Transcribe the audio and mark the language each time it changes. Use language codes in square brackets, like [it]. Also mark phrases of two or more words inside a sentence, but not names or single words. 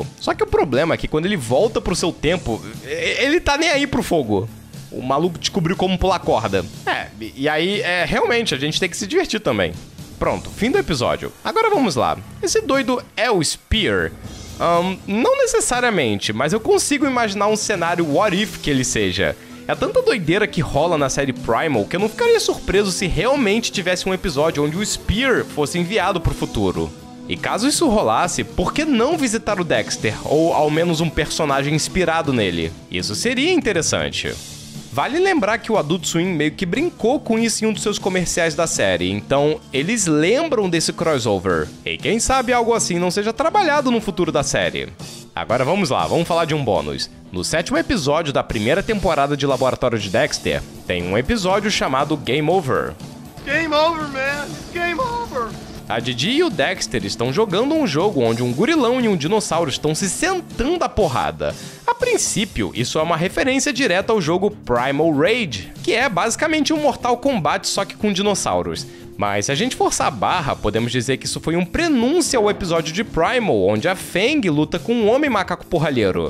[pt] Só que o problema é que quando ele volta pro seu tempo, ele tá nem aí pro fogo. O maluco descobriu como pular corda. E aí, realmente, a gente tem que se divertir também. Pronto, fim do episódio. Agora vamos lá. Esse doido é o Spear? Não necessariamente, mas eu consigo imaginar um cenário [en] what if [pt] que ele seja. É tanta doideira que rola na série Primal que eu não ficaria surpreso se realmente tivesse um episódio onde o Spear fosse enviado pro futuro. E caso isso rolasse, por que não visitar o Dexter, ou ao menos um personagem inspirado nele? Isso seria interessante. Vale lembrar que o Adult Swim meio que brincou com isso em um dos seus comerciais da série, então eles lembram desse crossover. E quem sabe algo assim não seja trabalhado no futuro da série. Agora vamos lá, vamos falar de um bônus. No 7º episódio da primeira temporada de Laboratório de Dexter, tem um episódio chamado Game Over. [en] Game over, man! Game over! [pt] A Didi e o Dexter estão jogando um jogo onde um gorilão e um dinossauro estão se sentando a porrada. A princípio, isso é uma referência direta ao jogo Primal Rage, que é basicamente um Mortal Kombat só que com dinossauros. Mas se a gente forçar a barra, podemos dizer que isso foi um prenúncio ao episódio de Primal, onde a Fang luta com um homem macaco porralheiro.